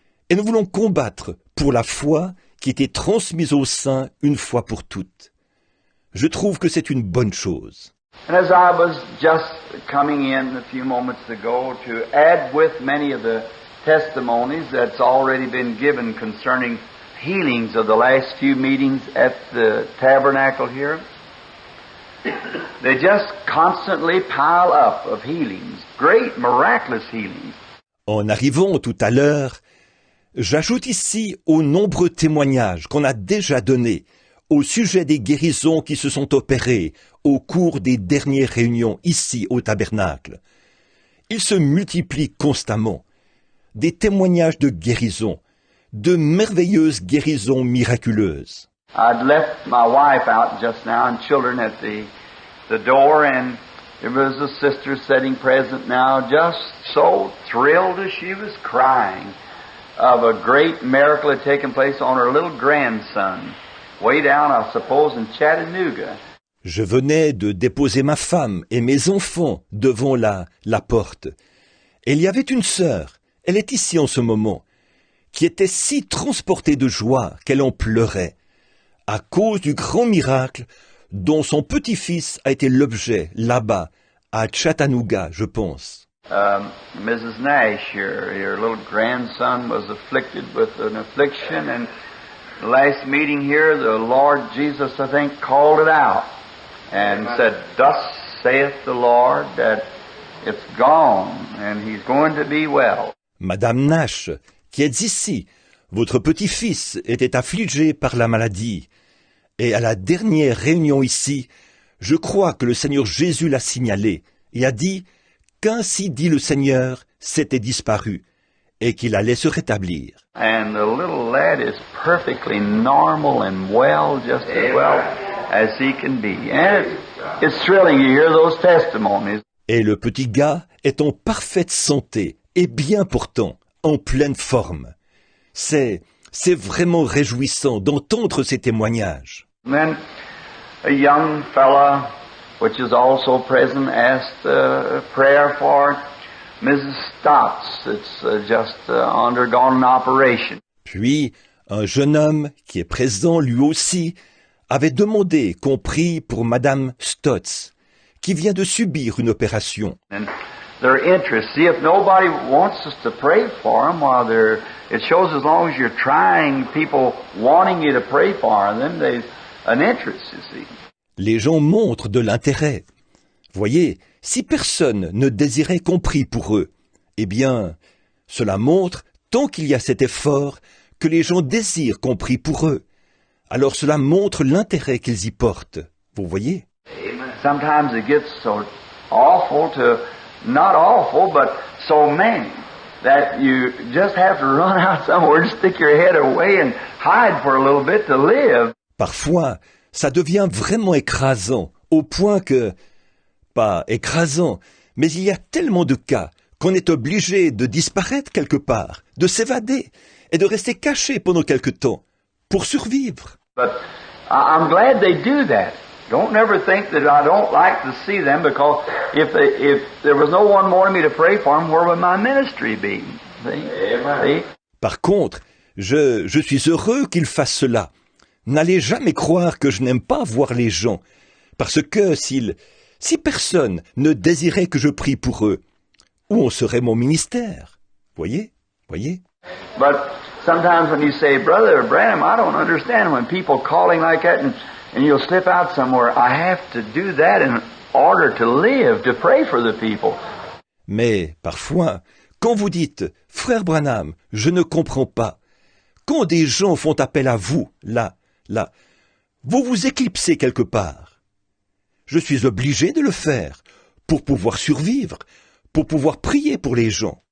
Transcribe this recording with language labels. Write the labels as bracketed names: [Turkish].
[French] Et nous voulons combattre pour la foi qui était transmise aux saints une fois pour toutes. Je trouve que c'est une bonne chose. [English] And as I was just coming in a few moments ago to add with many of the testimonies that's already been given concerning healings of the last few meetings at the tabernacle here, they just constantly pile up of healings, great miraculous healings. [French] En arrivant tout à l'heure, j'ajoute ici aux nombreux témoignages qu'on a déjà donnés au sujet des guérisons qui se sont opérées au cours des dernières réunions ici au tabernacle. Ils se multiplient constamment. Des témoignages de guérison, de merveilleuses guérisons miraculeuses. [English] I'd left my wife out just now and children at the door, and there was a sister sitting present now, just so thrilled as she was crying of a great miracle had taken place on her little grandson, way down, I suppose, in Chattanooga. [French] Je venais de déposer ma femme et mes enfants devant la porte. Et il y avait une sœur, elle est ici en ce moment, qui était si transportée de joie qu'elle en pleurait, à cause du grand miracle dont son petit-fils a été l'objet là-bas, à Chattanooga, je pense. [English] Mrs. Nash, your little grandson was afflicted with an affliction, and the last meeting here, the Lord Jesus, I think, called it out and said, "Thus saith the Lord, that it's gone, and he's going to be well." [French] Madame Nash, qui êtes ici, votre petit-fils était affligé par la maladie. Et à la dernière réunion ici, je crois que le Seigneur Jésus l'a signalé et a dit qu'ainsi dit le Seigneur, c'était disparu et qu'il allait se rétablir. [English] And the little lad is perfectly normal and well, just as well as he can be. And it's thrilling to hear those testimonies. [French] Et le petit gars est en parfaite santé et bien portant, en pleine forme. C'est vraiment réjouissant d'entendre ces témoignages. [English] And then a young fella, which is also present, asked prayer for Mrs. Stotts. It's just undergone an operation. [French] Puis, un jeune homme qui est présent lui aussi avait demandé qu'on prie pour Madame Stotts, qui vient de subir une opération. [English] And their interest, see, if nobody wants us to pray for them, it shows as long as you're trying, people wanting you to pray for them, there's an interest, you see. [French] Les gens montrent de l'intérêt. Voyez, si personne ne désirait qu'on prie pour eux, eh bien, cela montre, tant qu'il y a cet effort, que les gens désirent qu'on prie pour eux. Alors cela montre l'intérêt qu'ils y portent. Vous voyez? [English] Sometimes it gets so awful to, not awful, but so many, that you just have to run out somewhere and stick your head away and hide for a little bit to live. [French] Parfois, ça devient vraiment écrasant, au point que, pas écrasant, mais il y a tellement de cas qu'on est obligé de disparaître quelque part, de s'évader et de rester caché pendant quelque temps pour survivre. [English] But I'm glad they do that. Don't never think that I don't like to see them, because if there was no one wanting me to pray for them, where would my ministry be? See? [French] Par contre, je suis heureux qu'ils fassent cela. N'allez jamais croire que je n'aime pas voir les gens, parce que si personne ne désirait que je prie pour eux, où en serait mon ministère? Voyez? [English] But sometimes when you say, Brother Branham, I don't understand when people calling like that and you'll slip out somewhere. I have to do that in order to live, to pray for the people. [French] Mais parfois, quand vous dites « Frère Branham, je ne comprends pas », quand des gens font appel à vous, là, vous vous éclipsez quelque part. Je suis obligé de le faire pour pouvoir survivre, pour pouvoir prier pour les gens.